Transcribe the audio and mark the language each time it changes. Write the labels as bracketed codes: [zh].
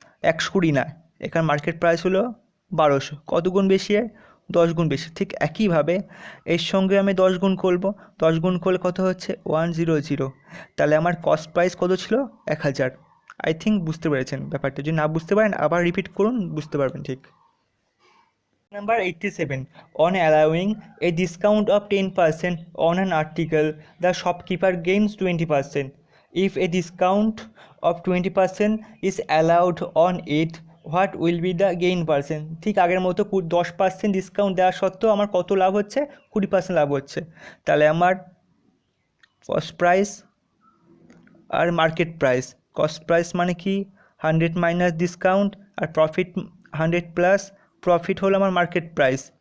[bn] 120 না, এখানে market price হলো 1200। কত গুণ বেশি? 10 গুণ বেশি। ঠিক একইভাবে এর সঙ্গে আমি 10 গুণ করবো। 10 গুণ করলে কত হচ্ছে? 100। তাহলে আমার কস্ট প্রাইস কত ছিল? 1000। [en] I think [bn] বুঝতে পেরেছেন ব্যাপারটা। যদি না বুঝতে পারেন আবার রিপিট করুন, বুঝতে পারবেন ঠিক। [en] Number 87. On allowing a discount of 10% on an article, the shopkeeper gains 20%. If a discount of 20% is allowed on it, what will be the gain percent? [bn] ঠিক আগের মতো 10% ডিসকাউন্ট দেওয়া সত্ত্বেও আমার কত লাভ হচ্ছে? 20% লাভ হচ্ছে। তাহলে আমার কস্ট প্রাইস আর মার্কেট প্রাইস, কস্ট প্রাইস মানে কি? 100 মাইনাস ডিসকাউন্ট, আর প্রফিট 100 প্লাস প্রফিট হলো আমার মার্কেট প্রাইস।